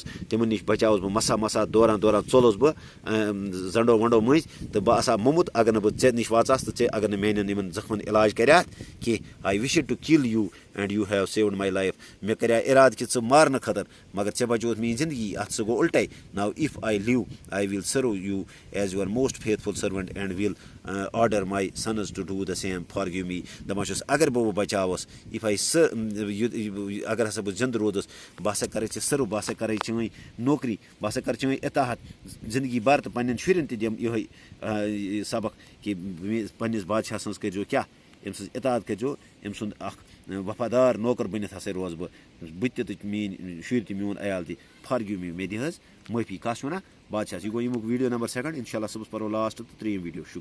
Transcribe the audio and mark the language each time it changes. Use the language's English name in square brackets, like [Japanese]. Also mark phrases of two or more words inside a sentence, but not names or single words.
[Kashmiri] تِمن نِش بچاوُس بہٕ مسا دوران ژوٚلُس بہٕ زنڈو ونڈو مٔنٛزۍ تہٕ بہٕ آسہٕ ہا موٚمُت اگر نہٕ بہٕ ژےٚ نِش واژاس تہٕ ژےٚ اگر نہٕ میانٮ۪ن یِمن زخمن علاج کریاتھ کینٛہہ. [English] I wished to kill you and you have saved my life. [Kashmiri] مےٚ کریٛاو اِرادٕ کہِ ژٕ مارنہٕ خٲطرٕ مگر ژےٚ بچووُتھ میٲنۍ زندگی اَتھ سُہ گوٚو اُلٹے. [English] Now if I live I will serve you as your most faithful servant and will order my sons to do the same. Forgive me. [Kashmiri] دپان چھُس اگر بہٕ بچاوس [English] if I [Kashmiri] اگر ہسا بہٕ زِندٕ روٗدُس بہٕ ہسا کرے ژےٚ سٔرو بہٕ ہسا کرے چٲنۍ نوکری بہٕ ہسا کرٕ چٲنۍ اطاعت زندگی بھر تہٕ پننٮ۪ن شُرٮ۪ن تہِ دِمہٕ یِہوے سبق کہِ پننِس بادشاہ سٕنٛز کٔرۍزیو کیٛاہ أمۍ سٕنٛز اطاعت کٔرۍزیو أمۍ سُنٛد اکھ وفادار نوکر بٔنِتھ ہسا روزٕ بہٕ تہِ تہٕ میٲنۍ شُرۍ تہِ میون عیال تہِ. [English] Forgive me. [Kashmiri] مےٚ دِ حظ معٲفی. کَس چھُ وَنان بادشاہس. یہِ گوٚو ییٚمیُک ویٖڈیو نمبر 2. [Arabic] اِنشاء اللہ [Kashmiri] صُبحس پرو لاسٹ تہٕ 3یِم ویٖڈیو. شُکریہ.